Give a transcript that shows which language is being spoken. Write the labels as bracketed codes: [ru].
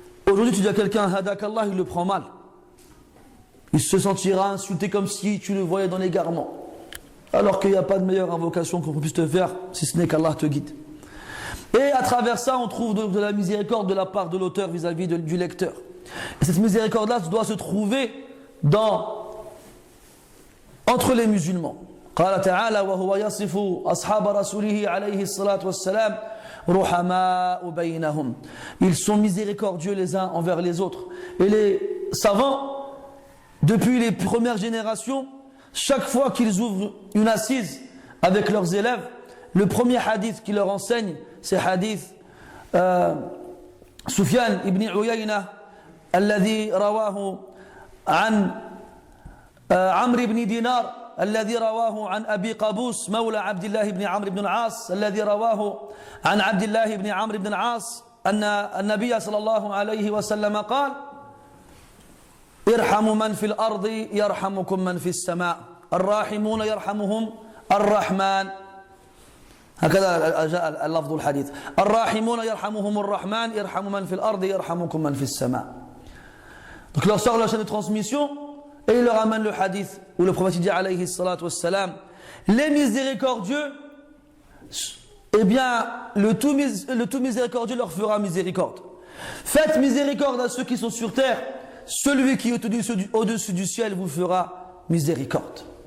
[fr] Aujourd'hui tu dis à quelqu'un hadakallah, il le prend mal, il se sentira insulté comme si tu le voyais dans l'égarement, alors qu'il n'y a pas de meilleure invocation qu'on puisse te faire si ce n'est qu'Allah te guide. Et à travers ça, on trouve de la miséricorde de la part de l'auteur vis-à-vis du lecteur. Et cette miséricorde-là doit se trouver entre les musulmans. [ar] قال تعالى وهو يصف أصحاب رسوله عليه الصلاة والسلام رحماء بينهم. [fr] Ils sont miséricordieux les uns envers les autres. Et les savants, depuis les premières générations, chaque fois qu'ils ouvrent une assise avec leurs élèves, le premier hadith qu'ils leur enseignent, c'est hadith [ar] Sufyan ibn Uyayna الذي رواه عن عمرو بن دينار الذي رواه عن أبي قابوس مولى عبد الله بن عمرو بن العاص الذي رواه عن عبد الله بن عمرو بن العاص أن النبي صلى الله عليه وسلم قال ارحموا من في الأرض يرحمكم من في السماء الراحمون يرحمهم الرحمن هكذا جاء اللفظ الحديث الراحمون يرحمهم الرحمن يرحم من في الأرض يرحمكم من في السماء. [fr] Donc il leur sort la chaîne de transmission et il leur amène le hadith où le prophète dit alayhi salatu wassalam, les miséricordieux, eh bien le tout miséricordieux leur fera miséricorde. Faites miséricorde à ceux qui sont sur terre, celui qui est au-dessus du ciel vous fera miséricorde.